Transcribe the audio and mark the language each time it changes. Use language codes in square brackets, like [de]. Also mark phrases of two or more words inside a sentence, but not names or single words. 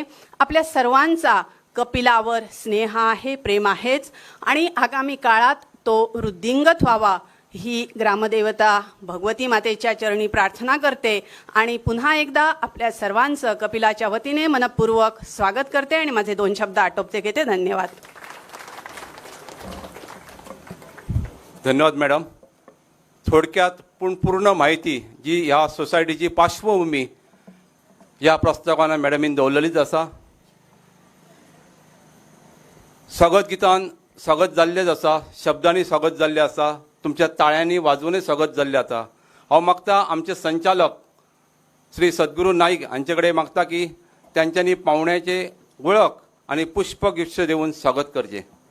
[mr] आपल्या सर्वांचा कपिलावर स्नेह आहे, प्रेम आहेच आणि आगामी काळात तो वृद्धिंगत व्हावा ही ग्रामदेवता भगवती मातेच्या चरणी प्रार्थना करते आणि पुन्हा एकदा आपल्या सर्वांचं कपिलाच्या वतीने मनपूर्वक स्वागत करते आणि माझे 2 शब्द आटोपते घेते. धन्यवाद. [kok] धन्यवाद मॅडम. थोडक्यात पण पूर्ण माहिती जी ह्या सोसायटीची पार्श्वभूमी या प्रस्तावान मॅडमीन दवरलेलीच आसा. स्वागत गितान स्वागत जाल्लेच आसा, शब्दांनी स्वागत जाल्लें आसा, तुमच्या ताळ्यांनी वाजवूनय स्वागत जाल्लें आसा. हांव मागता आमचे संचालक श्री सद्गुरू नाईक हांचे कडेन मागता की त्यांच्यांनी पावण्याचे वळख आणि पुष्पगुच्छ देऊन स्वागत करचें.